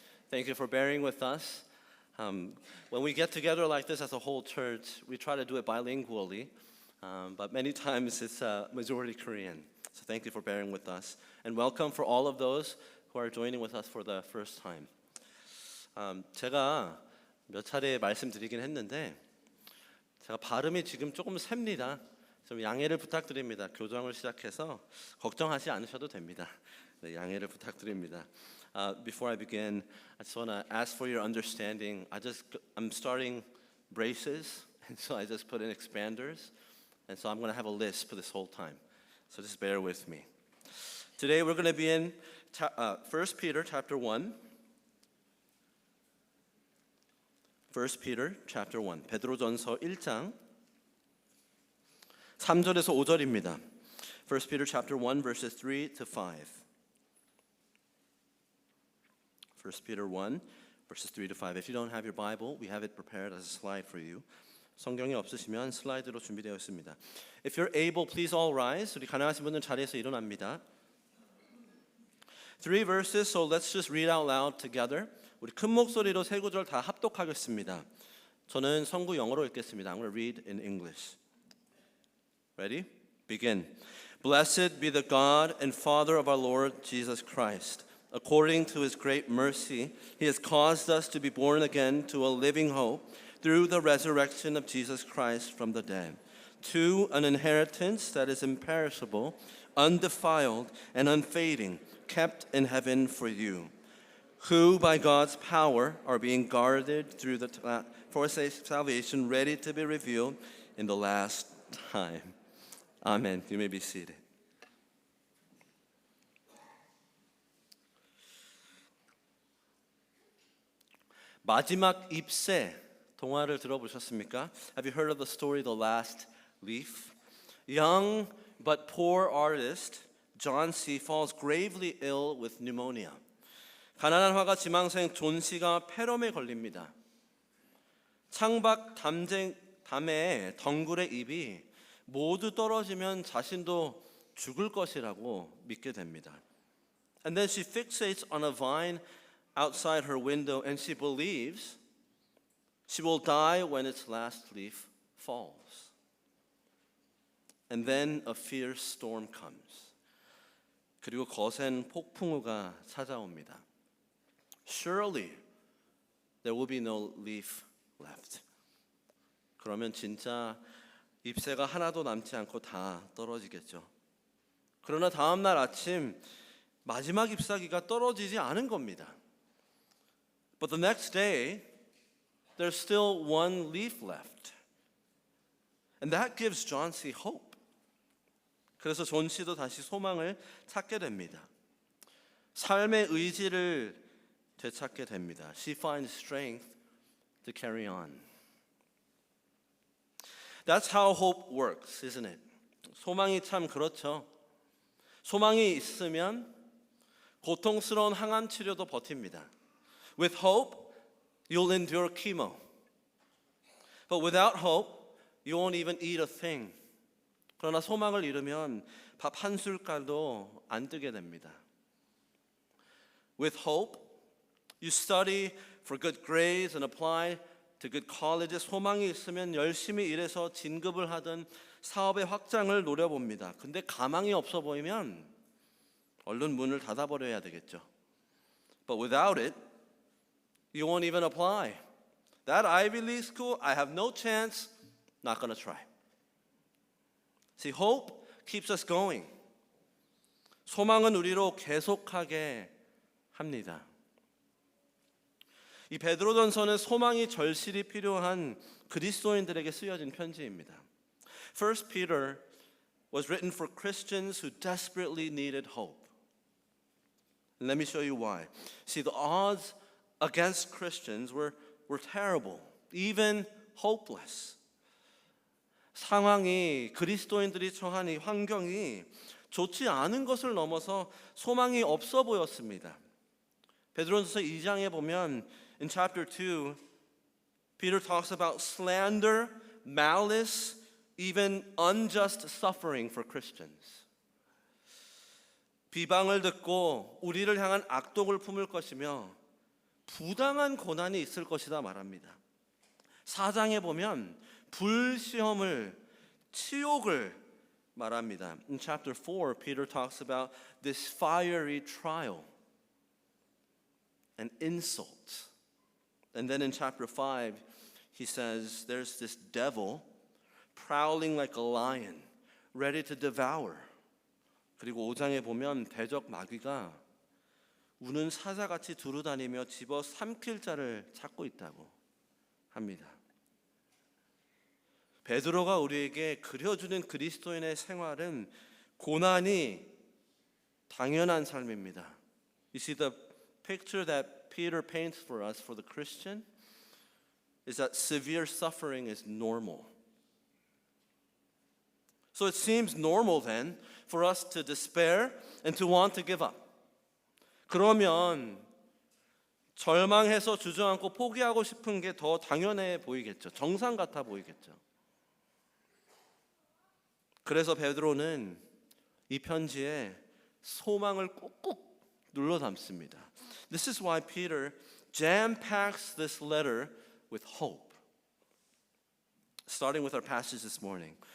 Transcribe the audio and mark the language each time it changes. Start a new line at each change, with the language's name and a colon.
English: Thank you for bearing with us. When we get together like this as a whole church, we try to do it bilingually, but many times it's majority Korean. So thank you for bearing with us. And welcome for all of those who are joining with us for the first time.
Korean: 제가 몇 차례 말씀드리긴 했는데 제가 발음이 지금 조금 셉니다. 좀 양해를 부탁드립니다. 교정을 시작해서 걱정하지 않으셔도 됩니다. 네, 양해를 부탁드립니다.
English: Before I begin, I just want to ask for your understanding. I'm starting braces, and so I just put in expanders, and so I'm going to have a lisp for this whole time. So just bear with me. Today we're going to be in 1 Peter chapter 1. 1 Peter chapter 1.
Korean: 베드로전서 1장 3절에서 5절입니다.
English: 1 Peter chapter 1 verses 3 to 5. 1 Peter 1 verses 3 to 5. If you don't have your Bible, we have it prepared as a slide for you.
Korean: 성경이 없으시면 슬라이드로 준비되어 있습니다.
English: If you're able, please all rise.
Korean: 우리 가능하신 분들 자리에서 일어납니다.
English: 3 verses, so let's just read out loud together.
Korean: 우리 큰 목소리로 세 구절 다 합독하겠습니다. 저는 성구 영어로 읽겠습니다.
English: I'm going to read in English. Ready? Begin. Blessed be the God and Father of our Lord Jesus Christ. According to his great mercy, he has caused us to be born again to a living hope through the resurrection of Jesus Christ from the dead, to an inheritance that is imperishable, undefiled, and unfading, kept in heaven for you, who by God's power are being guarded through for salvation, ready to be revealed in the last time. Amen. You may be seated.
Korean: 마지막 잎새 동화를 들어보셨습니까?
English: Have you heard of the story The Last Leaf? Young but poor artist John C. falls gravely ill with pneumonia.
Korean: 가난한 화가 지망생 존 씨가 폐렴에 걸립니다. 창밖 담의 덩굴의 잎이 모두 떨어지면 자신도 죽을 것이라고 믿게 됩니다.
English: And then she fixates on a vine outside her window and she believes she will die when its last leaf falls. And then a fierce storm comes.
Korean: 그리고 거센 폭풍우가 찾아옵니다.
English: Surely there will be no leaf left.
Korean: 그러면 진짜 잎새가 하나도 남지 않고 다 떨어지겠죠. 그러나 다음 날 아침 마지막 잎사귀가 떨어지지 않은 겁니다.
English: But the next day, there's still one leaf left. And that gives John C. hope.
Korean: 그래서 존 씨도 다시 소망을 찾게 됩니다. 삶의 의지를 되찾게 됩니다.
English: She finds strength to carry on. That's how hope works, isn't it?
Korean: 소망이 참 그렇죠. 소망이 있으면 고통스러운 항암 치료도 버팁니다.
English: With hope, you'll endure chemo. But without hope, you won't even eat a thing.
Korean: 그러나 소망을 잃으면 밥 한 숟갈도 안 뜨게 됩니다.
English: With hope, you study for good grades and apply to good colleges.
Korean: 소망이 있으면 열심히 일해서 진급을 하든 사업의 확장을 노려봅니다. 근데 가망이 없어 보이면 얼른 문을 닫아버려야 되겠죠.
English: But without it, you won't even apply. That Ivy League school, I have no chance, not gonna try. See, hope keeps us going.
Korean: 소망은 우리로 계속하게 합니다. 이 베드로전서는 소망이 절실히 필요한 그리스도인들에게 쓰여진 편지입니다.
English: First Peter was written for Christians who desperately needed hope. And let me show you why. See, the odds against Christians were terrible, even hopeless.
Korean: 상황이 그리스도인들이 처한 이 환경이 좋지 않은 것을 넘어서 소망이 없어 보였습니다. 베드로전서 2장에 보면
English: in chapter 2 Peter talks about slander, malice, even unjust suffering for Christians.
Korean: 비방을 듣고 우리를 향한 악독을 품을 것이며 부당한 고난이 있을 것이다 말합니다. 4장에 보면 불시험을, 치욕을 말합니다.
English: In chapter 4, Peter talks about this fiery trial and insult. And then in chapter 5, he says there's this devil prowling like a lion, ready to devour.
Korean: 그리고 5장에 보면 대적 마귀가 우는 사자같이 두루다니며 집어 삼킬 자를 찾고 있다고 합니다. 베드로가 우리에게 그려주는 그리스도인의 생활은 고난이 당연한 삶입니다.
English: You see, the picture that Peter paints for us for the Christian is that severe suffering is normal. So it seems normal then for us to despair and to want to give up.
Korean: 그러면 절망해서 주저앉고 포기하고 싶은 게 더 당연해 보이겠죠. 정상 같아 보이겠죠. 그래서 베드로는 이 편지에 소망을 꾹꾹 눌러 담습니다.
English: This is why Peter jam-packs this letter with hope. Starting with our passage this morning.